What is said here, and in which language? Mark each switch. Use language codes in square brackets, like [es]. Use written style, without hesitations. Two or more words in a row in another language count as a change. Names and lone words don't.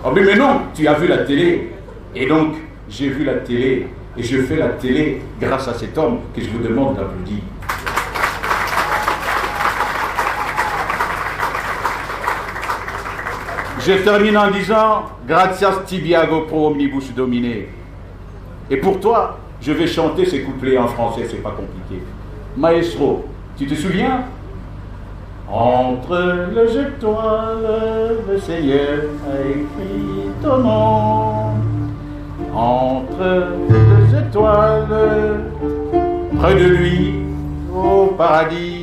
[fr] Oh mais non, tu as vu la télé. Et donc, j'ai vu la télé et je fais la télé grâce à cet homme que je vous demande d'applaudir. Je termine en disant [la] Gratias tibiago pro omnibus domine. [fr] Et pour toi, je vais chanter ces couplets en français, c'est pas compliqué. Maestro, tu te souviens? Entre les étoiles, le Seigneur a écrit ton nom. Entre les étoiles, près de lui, au paradis.